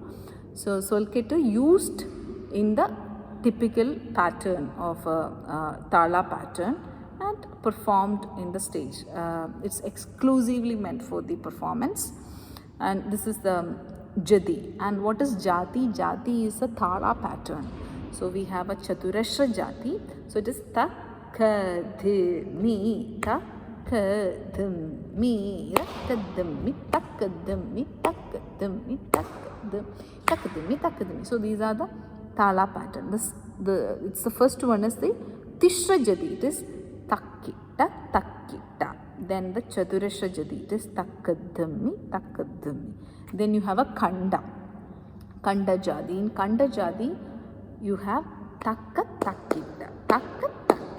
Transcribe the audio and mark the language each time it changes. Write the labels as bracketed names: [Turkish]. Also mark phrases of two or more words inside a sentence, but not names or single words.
[English] So Solketu used in the typical pattern of a Tala pattern and performed in the stage. It's exclusively meant for the performance. And this is the Jadi. And what is Jati? Jati is a Tala pattern. So we have a Chaturashra Jati. So it is ta, ka, dhi, mi, ta, ka, dhim, mi, ra, ka, dhim, mi, ta, ka, dhim, mi, ta, ka, dhim, mi, ta, ka, dhim, ta, ka, dhim, mi, ta, ka, dhim. So these are the Tala pattern. It's the first one is the Tishra Jadi. It is takkita, takkita. then the Chaturashra Jadi, it is Takkadami, Takkadami. Then you have a Kanda, Kanda Jadi. In Kanda Jadi, you have Takka, Takkita, Takka, Takkita.